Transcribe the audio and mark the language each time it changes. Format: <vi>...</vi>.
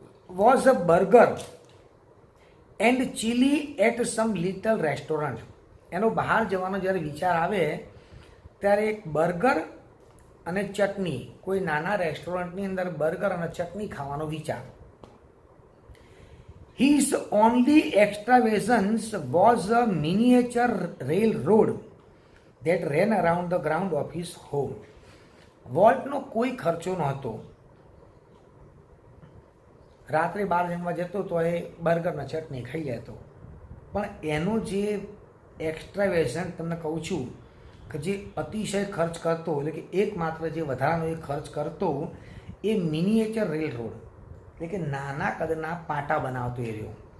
<en>Was a burger and chilli at some little restaurant.</en> <gu>એનો બહાર જવાનો જ્યારે વિચાર આવે ત્યારે એક બર્ગર અને ચટણી, કોઈ નાના રેસ્ટોરન્ટની અંદર બર્ગર અને ચટણી ખાવાનો વિચાર.</gu> <en>His only extravagance was a miniature railroad that ran around the ground of his home.</en> <gu>વોલ્ટનો કોઈ ખર્ચો નહોતો. રાત્રે બહાર જમવા જતો તો એ બર્ગર અને ચટણી ખાઈ લેતો. પણ એનો જે એક્સ્ટ્રાવેઝન્ટ, તમને કહું છું કે જે અતિશય ખર્ચ કરતો, એટલે કે એકમાત્ર જે વધારાનો એ ખર્ચ કરતો, એ મિનિએચર રેલ રોડ, એટલે કે નાના કદના પાટા બનાવતો એ રહ્યો.</gu>